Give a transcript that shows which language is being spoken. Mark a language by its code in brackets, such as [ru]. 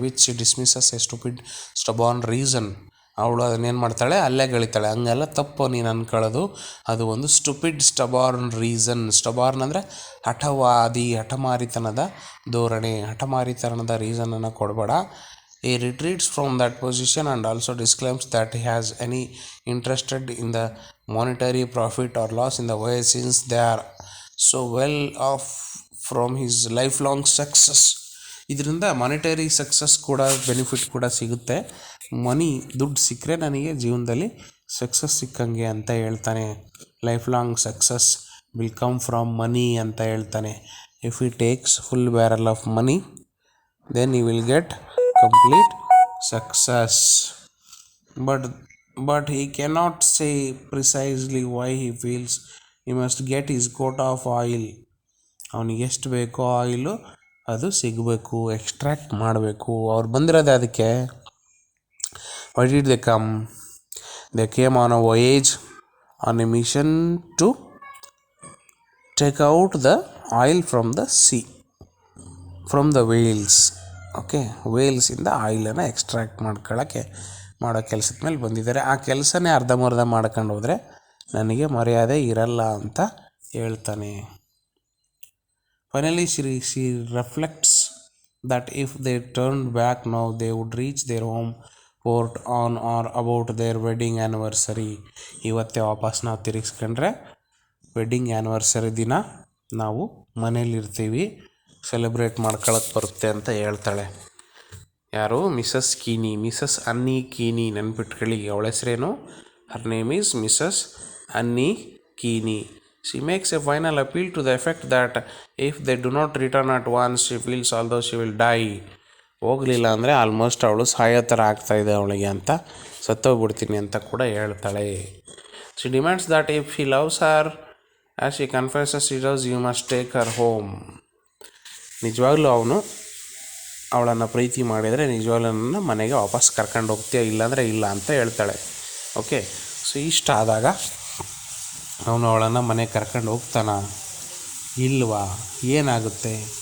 [en] Which dismisses a stupid stubborn reason. [kn] ಅವಳು ಅದನ್ನೇನು ಮಾಡ್ತಾಳೆ, ಅಲ್ಲೇ ಗಳಿತಾಳೆ. ಹಂಗೆಲ್ಲ ತಪ್ಪು ನೀನು ಅನ್ಕೊಳ್ಳೋದು, ಅದು ಒಂದು ಸ್ಟಬಾರ್ನ್ ರೀಸನ್. ಸ್ಟಬಾರ್ನ್ ಅಂದರೆ ಹಠಮಾರಿತನದ ಧೋರಣೆ. ಹಠಮಾರಿತನದ ರೀಸನನ್ನು ಕೊಡಬೇಡ. [en] He retreats from that position and also disclaims that he has any interested in the monetary profit or loss in the way, since they are so well off from his lifelong success. [kn] ಇದರಿಂದ monetary success ಕೂಡ benefit ಕೂಡ ಸಿಗುತ್ತೆ. ದುಡ್ಡು ಸಿಕ್ಕರೆ ನನಗೆ ಜೀವನದಲ್ಲಿ success ಸಿಕ್ಕಂಗೆ ಅಂತ ಹೇಳ್ತಾನೆ. [en] life long success will come from money [kn] ಅಂತ ಹೇಳ್ತಾನೆ. [en] If he takes full barrel of money, then he will get complete success. But he cannot say precisely why he feels he must get his quota of oil. [kn] ಅವನಿಗೆ ಎಷ್ಟು ಬೇಕೋ oil ಅದು ಸಿಗಬೇಕು, extract ಮಾಡಬೇಕು. ಅವ್ರು ಬಂದಿರೋದೇ ಅದಕ್ಕೆ. [en] why did they come? They came on a voyage, on a mission to take out the oil from the sea, from the whales. [kn] Okay, ವೇಲ್ಸಿಂದ ಆಯಿಲನ್ನು extract ಮಾಡೋ ಕೆಲಸದ ಮೇಲೆ ಬಂದಿದ್ದಾರೆ. ಆ ಕೆಲಸನೇ ಅರ್ಧಂಬರ್ಧ ಮಾಡ್ಕೊಂಡು ಹೋದರೆ ನನಗೆ ಮರ್ಯಾದೆ ಇರಲ್ಲ ಅಂತ ಹೇಳ್ತಾನೆ. [en] Finally she reflects that if they turned back now, they would reach their home port on or about their wedding anniversary. [kn] ಇವತ್ತೇ ವಾಪಸ್ ನಾವು ತಿರುಗಿಸ್ಕೊಂಡ್ರೆ ವೆಡ್ಡಿಂಗ್ ಆ್ಯನಿವರ್ಸರಿ ದಿನ ನಾವು ಮನೇಲಿರ್ತೀವಿ, ಸೆಲೆಬ್ರೇಟ್ ಮಾಡ್ಕೊಳಕ್ಕೆ ಬರುತ್ತೆ ಅಂತ ಹೇಳ್ತಾಳೆ. ಯಾರು? ಮಿಸಸ್ ಕೀನಿ, ಮಿಸಸ್ ಅನ್ನಿ ಕೀನಿ. ನೆನ್ಪಿಟ್ಕೊಳ್ಳಿ, ಅವಳ ಹೆಸರೇನು? [en] Her name is Mrs Annie Keeney. She makes a final appeal to the effect that if they do not return at once, she feels although she will die. [kn] ಹೋಗಲಿಲ್ಲ ಅಂದರೆ ಆಲ್ಮೋಸ್ಟ್ ಅವಳು ಸಾಯೋ ಥರ ಆಗ್ತಾಯಿದೆ ಅವಳಿಗೆ ಅಂತ, ಸತ್ತೋಗ್ಬಿಡ್ತೀನಿ ಅಂತ ಕೂಡ ಹೇಳ್ತಾಳೆ. [en] She demands that if he loves her as she confesses he does, you must take her home. [kn] ನಿಜವಾಗ್ಲೂ ಅವನು ಅವಳನ್ನು ಪ್ರೀತಿ ಮಾಡಿದರೆ ನಿಜವಾಗ್ಲೂ ನನ್ನ ಮನೆಗೆ ವಾಪಸ್ ಕರ್ಕೊಂಡು ಹೋಗ್ತೀಯ, ಇಲ್ಲಾಂದರೆ ಇಲ್ಲ ಅಂತ ಹೇಳ್ತಾಳೆ. ಓಕೆ, ಸೊ ಇಷ್ಟ ಆದಾಗ ಅವನು ಅವಳನ್ನು ಮನೆಗೆ ಕರ್ಕೊಂಡು ಹೋಗ್ತಾನ ಇಲ್ವಾ, ಏನಾಗುತ್ತೆ?